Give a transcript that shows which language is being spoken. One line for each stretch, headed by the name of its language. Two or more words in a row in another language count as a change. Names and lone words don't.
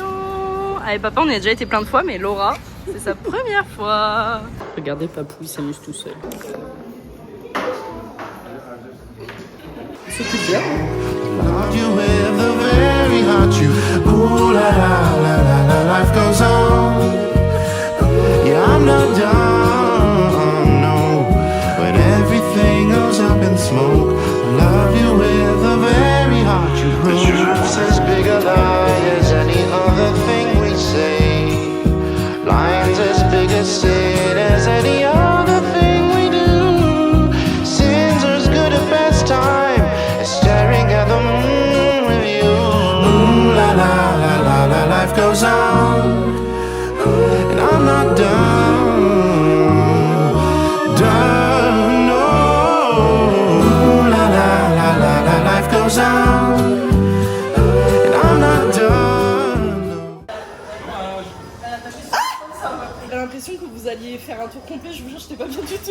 French: Avec papa on y a déjà été plein de fois, mais Laura c'est sa première fois. Regardez Papou, il s'amuse tout seul. Il s'occupe bien.
English: Loved you with the very heart you. Ooh la la la la la. Life goes on. Yeah, I'm not done. No, when everything goes up in smoke. Love you with the very heart you broke. The truth's as big a lie as any other thing we say. Lines as big a sin as any other thing we do. Sins are as good a pastime as staring at the moon with you. Ooh la la la la la. Life goes on, and I'm not done.
French: J'ai l'impression que vous alliez faire un tour complet, je vous jure, j'étais pas bien du tout.